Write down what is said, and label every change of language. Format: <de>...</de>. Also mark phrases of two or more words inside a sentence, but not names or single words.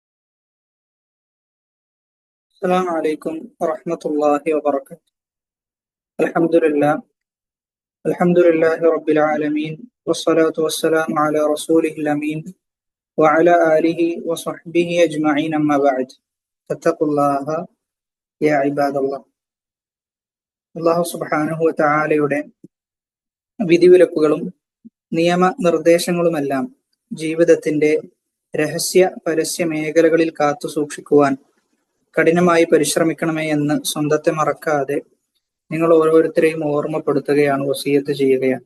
<ar>السلام عليكم ورحمة الله وبركاته. الحمد لله رب العالمين، والصلاة والسلام على رسوله الأمين وعلى آله وصحبه أجمعين، أما بعد. فاتقوا الله يا عباد الله. الله سبحانه وتعالى</ar> <ml>വിധിവിലക്കുകളും നിയമനിർദ്ദേശങ്ങളുമെല്ലാം ജീവിതത്തിന്റെ രഹസ്യ പരസ്യ മേഖലകളിൽ കാത്തു സൂക്ഷിക്കുവാൻ കഠിനമായി പരിശ്രമിക്കണമേ എന്ന് സ്വന്തത്തെ മറക്കാതെ നിങ്ങൾ ഓരോരുത്തരെയും ഓർമ്മപ്പെടുത്തുകയാണ്, വസിയത്ത് ചെയ്യുകയാണ്.</ml>